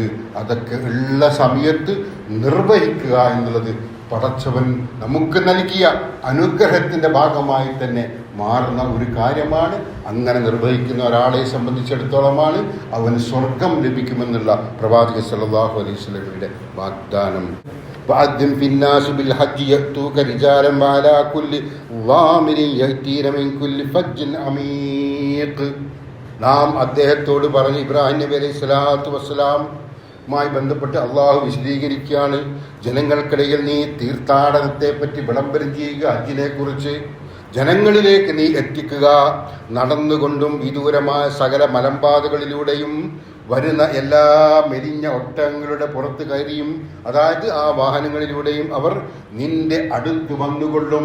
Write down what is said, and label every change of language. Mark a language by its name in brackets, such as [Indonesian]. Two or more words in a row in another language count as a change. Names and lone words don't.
[Malayalam] അതൊക്കെ ഉള്ള സമയത്ത് നിർവഹിക്കുക എന്നുള്ളത് പടച്ചവൻ നമുക്ക് നൽകിയ അനുഗ്രഹത്തിൻ്റെ ഭാഗമായി തന്നെ മാറുന്ന ഒരു കാര്യമാണ്. അങ്ങനെ നിർവഹിക്കുന്ന ഒരാളെ സംബന്ധിച്ചിടത്തോളമാണ് അവന് സ്വർഗം ലഭിക്കുമെന്നുള്ള പ്രവാചകൻ [Arabic] صلى الله عليه وسلم [Malayalam] വാഗ്ദാനം. [Arabic] وأذن في الناس بالحج يأتوك رجالا وعلى كل ضامر يأتين من كل فج عميق. [Malayalam] നാം അദ്ദേഹത്തോട് പറഞ്ഞ് ഇബ്രാഹിം നബി [Arabic] عليه الصلاة والسلام [Malayalam] ബന്ധപ്പെട്ട് അള്ളാഹു വിശദീകരിക്കുകയാണ്, ജനങ്ങൾക്കിടയിൽ നീ തീർത്ഥാടനത്തെ പറ്റി വിളംബരം ചെയ്യുക, ഹജ്ജിനെ കുറിച്ച് ജനങ്ങളിലേക്ക് നീ എത്തിക്കുക. നടന്നുകൊണ്ടും വിദൂരമായ സകല മലമ്പാതകളിലൂടെയും വരുന്ന എല്ലാ മെലിഞ്ഞ ഒട്ടകങ്ങളുടെ പുറത്ത് കയറിയും, അതായത് ആ വാഹനങ്ങളിലൂടെയും അവർ നിന്റെ അടുത്ത് വന്നുകൊള്ളും.